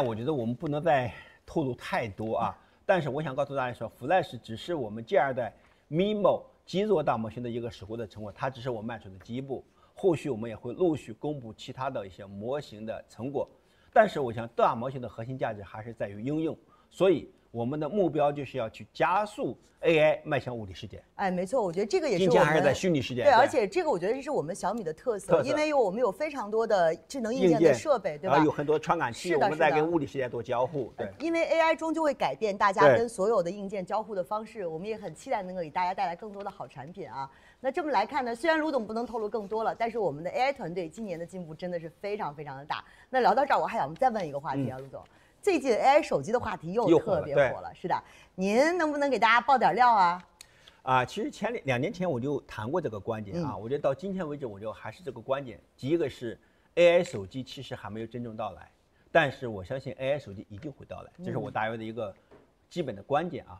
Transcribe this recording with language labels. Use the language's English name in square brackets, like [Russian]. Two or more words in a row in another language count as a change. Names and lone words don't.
[Chinese] 那麼現在我覺得我們不能再透露太多但是我想告訴大家說 ，Flash 只是我们第2代 MIMO 极弱大模型的一个守护的成果，它只是我们迈出的第一步。后续我们也会陆續公布其他的一些模型的成果。但是我想大模型的核心價值還是在於應用，所以我們的目標就是要去加速 AI 邁向物理世界。哎，沒錯，我覺得這個也是今天還是在虛擬世界。對，而且這個我覺得這是我們小米的特色，因為我們有非常多的智能硬件的設備，對吧？有很多傳感器，我們在跟物理世界做交互。對，因為 AI 終究會改變大家跟所有的硬件交互的方式，我們也很期待能夠給大家帶來更多的好產品啊。那這麼來看呢，雖然盧總不能透露更多了，但是我們的 AI 團隊今年的進步真的是非常非常的大。那聊到這兒，我還想再問一個話題啊，盧總，最近 AI 手機的話題又特別火了，是的，您能不能給大家爆點料啊？其實2年前我就談過這個觀點啊，我覺得到今天為止，我就還是這個觀點。第一個是 AI 手機其實還沒有真正到來，但是我相信 AI 手機一定會到來，這是我大約的一個基本的觀點啊。